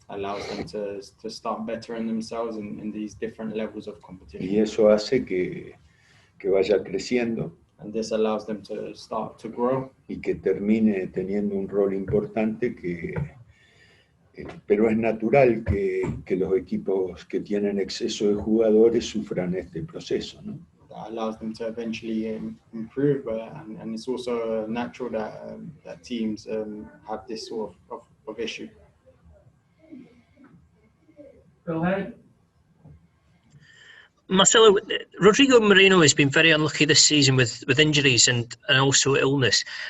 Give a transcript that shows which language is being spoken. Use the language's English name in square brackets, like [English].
[English] allows them to start bettering themselves in these different levels of competition. [Spanish] Y eso hace que vaya creciendo [English] And this allows them to start to grow, [Spanish] y que termine teniendo un rol importante pero es natural que los equipos que tienen exceso de jugadores sufran este proceso, ¿no? [English] that allows them to eventually improve, and it's also natural that teams have this sort of issue. Phil Hay. Marcelo, Rodrigo Moreno has been very unlucky this season with injuries and also illness.